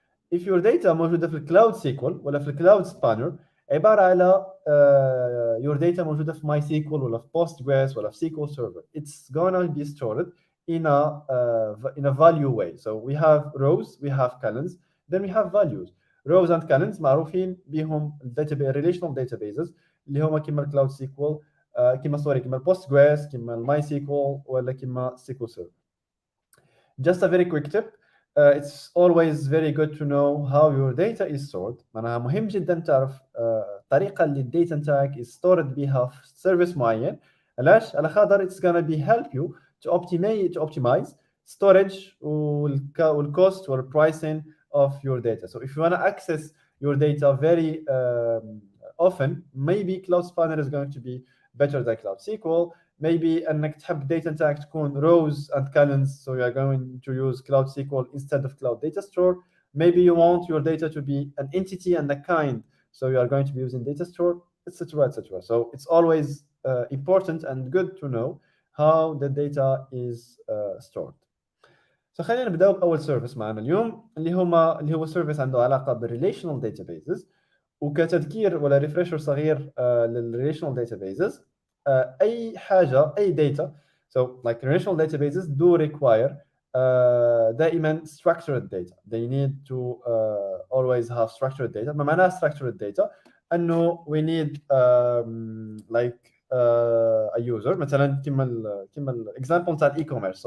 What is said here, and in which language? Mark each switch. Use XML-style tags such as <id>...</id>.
<en>If your data</en> <ar>موجودة في الكلاود سيكوال ولا في الكلاود سبانر عبارة على</ar> <en>your data موجودة في MySQL</en> <ar>ولا في</ar> <en>Postgres ولا في SQL Server, it's gonna be stored in a value way. So we have rows, we have columns, then we have values. rows and columns</en> <ar>معروفين بهم</ar> <en>relational databases</en> <ar>اللي هما كيما الكلاود سيكوال كيما البوست جريس كيما الماي سيكوال ولا كيما سيكوال سيرفر.</ar> <en>Just a very quick tip. It's always very good to know how your data is stored.</en> <ar>معناها مهم جدا تعرف الطريقة اللي الداتا نتاعك</ar> <en>is stored</en> <ar>بها في سيرفيس معين. علاش؟ على خاطر</ar> <en>it's gonna be help you to optimize storage والcost or pricing of your data. So if you wanna access your data very often, maybe Cloud Spanner is going to be better than Cloud SQL. Maybe</en> <ar>انك تحب</ar> <en>data</en> <ar>نتاعك تكون</ar> <en>rows and columns, so you are going to use Cloud SQL instead of Cloud Data Store. Maybe you want your data to be an entity and a kind, so you are going to be using Data Store, etc., etc. So it's always important and good to know how the data is stored.</en> <ar>So خلينا نبداو باول سيرفيس معنا اليوم اللي هو سيرفيس عنده علاقه بالريليشنال داتابيزز. وكتذكير ولا ريفريشر صغير للريليشنال داتابيزز، اي حاجه اي داتا</ar> <en>so like relational databases do require</en> <ar>دائما</ar> <en>structured data. They need to always have structured data.</en> <ar>ما معناها structured data؟ انه</ar> <en>we need like a user</en> <ar>مثلا كيما الاكزامبل تاع الاي كوميرس.</ar>